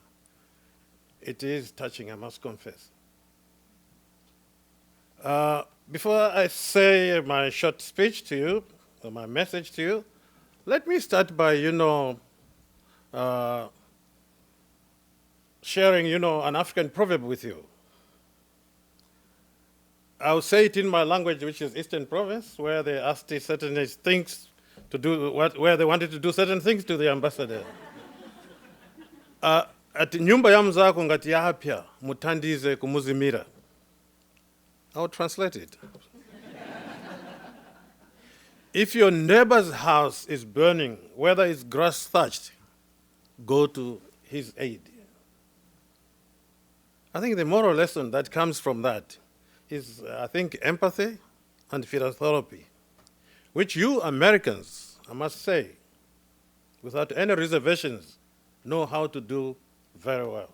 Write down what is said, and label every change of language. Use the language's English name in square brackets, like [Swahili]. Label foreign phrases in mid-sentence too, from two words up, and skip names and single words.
[English] It is touching, I must confess. Before I say my short speech to you, or my message to you, let me start by, sharing, an African proverb with you. I'll say it in my language, which is Eastern Province, where they asked certain things to do, where they wanted to do certain things to the ambassador. [Nyanja] Ati nyumba ya mzako ngati yapya mutandize kumuzimira. [English] I'll translate it. If your neighbor's house is burning, whether it's grass thatched, go to his aid. I think the moral lesson that comes from that is, I think, empathy and philanthropy, which you Americans, I must say, without any reservations, know how to do very well.